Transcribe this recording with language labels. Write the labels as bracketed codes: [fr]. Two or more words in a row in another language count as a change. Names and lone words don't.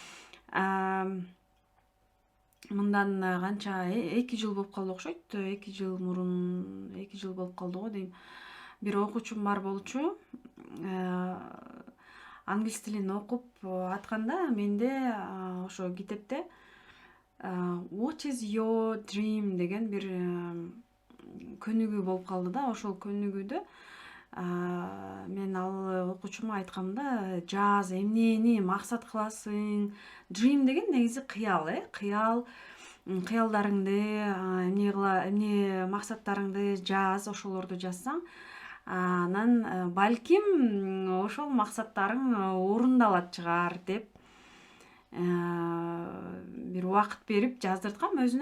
[ky] Мындан канча 2 жыл болуп калды окшойт. 2 жыл мурун 2 жыл болуп калды го дейм. Бир окуучум бар болчу. Англис тилин окуп атканда менде ошо китепте [en] What is your dream [ky] деген бир көнүгүү болуп калды да. Ошол көнүгүүдө мен ал окуучума айткам да, жаз, эмнени максат кыласың? Dream деген негизи кыял, кыялдарыңды, эмне максаттарыңды жаз, ошолорду жазсаң, анан балким ошол максаттарың орундалат чыгар деп бир убакыт берип жаздырткам өзүнө.